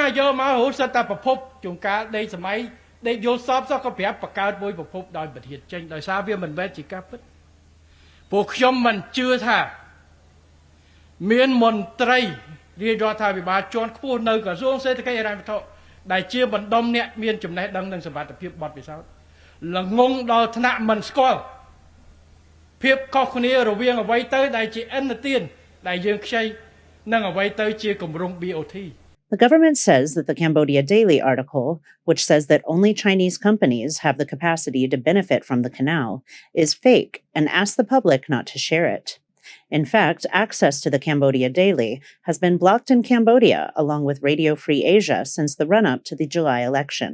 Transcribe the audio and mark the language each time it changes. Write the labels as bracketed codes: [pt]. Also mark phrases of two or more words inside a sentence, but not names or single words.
[km] យកមករហូតសិតតែប្រភពជួនកាលដេកសម័យដេកយល់សពសោះក៏ប្រាប់បង្កើតមួយប្រភពដោយប្រធានចេញដោយសារវាមិនមែនជាការពិតពួកខ្ញុំមិនជឿថាមានមន្ត្រីរាជរដ្ឋាភិបាលជាន់ខ្ពស់នៅក្រសួងសេដ្ឋកិច្ចហិរញ្ញវត្ថុដែលជាបណ្ដុំអ្នកមានចំណេះដឹងនិងសមត្ថភាពបទពិសោធន៍ល្ងងដល់ថ្នាក់មិនស្គាល់ភាពខុសគ្នារវាងអ្វីទៅដែលជាឥណទានដែលយើងខ្ចីនិងអ្វីទៅជាគម្រោង BOT. [en] The government says that the Cambodia Daily article, which says that only Chinese companies have the capacity to benefit from the canal, is fake and asks the public not to share it. In fact, access to the Cambodia Daily has been blocked in Cambodia along with Radio Free Asia since the run-up to the July election.